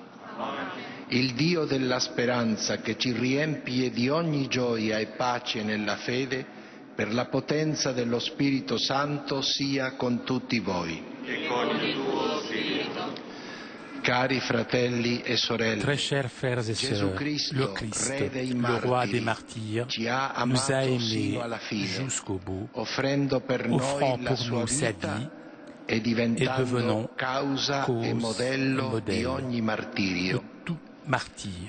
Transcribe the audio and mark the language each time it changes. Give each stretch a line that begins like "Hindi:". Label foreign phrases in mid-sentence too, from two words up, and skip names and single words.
Italian: Il Dio della speranza che ci riempie di ogni gioia e pace nella fede, per la potenza dello Spirito Santo sia con tutti voi. E con il tuo spirito. Cari fratelli e sorelle,
French: Très chers frères et sœurs, le Christ, le roi des martyrs, nous a aimés jusqu'au bout, offrant pour nous sa vie et devenant cause et modèle de tout martyr.